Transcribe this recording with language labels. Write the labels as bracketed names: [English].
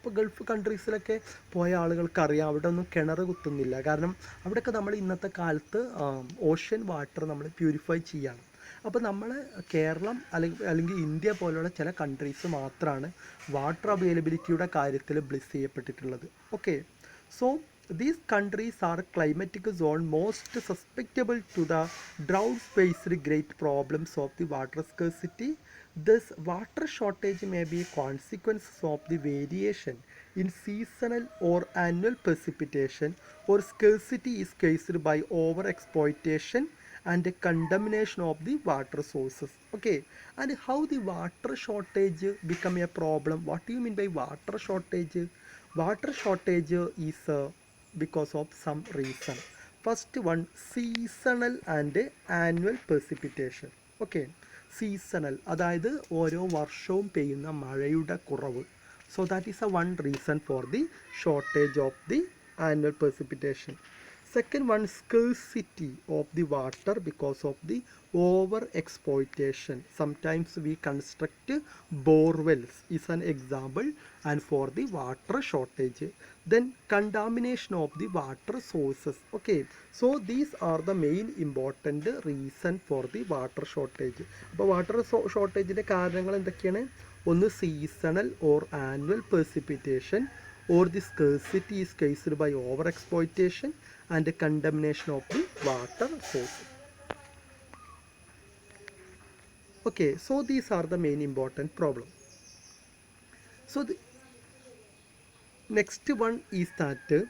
[Malayalam] അപ്പോൾ ഗൾഫ് കൺട്രീസിലൊക്കെ പോയ ആളുകൾക്ക് അറിയാം, അവിടെ ഒന്നും കിണർ കുത്തുന്നില്ല. കാരണം അവിടെയൊക്കെ നമ്മൾ ഇന്നത്തെ കാലത്ത് ഓഷ്യൻ വാട്ടർ നമ്മൾ പ്യൂരിഫൈ ചെയ്യാണ്. അപ്പോൾ നമ്മൾ കേരളം അല്ലെങ്കിൽ ഇന്ത്യ പോലുള്ള ചില കൺട്രീസ് മാത്രമാണ് വാട്ടർ അവൈലബിലിറ്റിയുടെ കാര്യത്തിൽ bless ചെയ്യപ്പെട്ടിട്ടുള്ളത്. [English] Okay, so these countries are climatic zone most susceptible to the drought faced great problems of the water scarcity. Thus water shortage may be consequences of the variation in seasonal or annual precipitation, or scarcity is caused by over exploitation and the contamination of the water sources. Okay, and how the water shortage become a problem? What do you mean by water shortage? Water shortage is because of some reason. First one, seasonal and annual precipitation. [Malayalam] Okay, seasonal, അതായത് ഓരോ വർഷവും പെയ്യുന്ന മഴയുടെ കുറവ്. [English] So that is a one reason for the shortage of the annual precipitation. Second one, scarcity of the water because of the over exploitation. Sometimes we construct bore wells is an example and for the water shortage. Then contamination of the water sources. Okay, so these are the main important reason for the water shortage. [Malayalam] അപ്പോൾ water ഷോർട്ടേജിൻ്റെ കാരണങ്ങൾ എന്തൊക്കെയാണ്? [English] ഒന്ന് seasonal or annual precipitation, or the scarcity is caused by over exploitation and the contamination of the water sources. Okay, so these are the main important problem. So the next one is that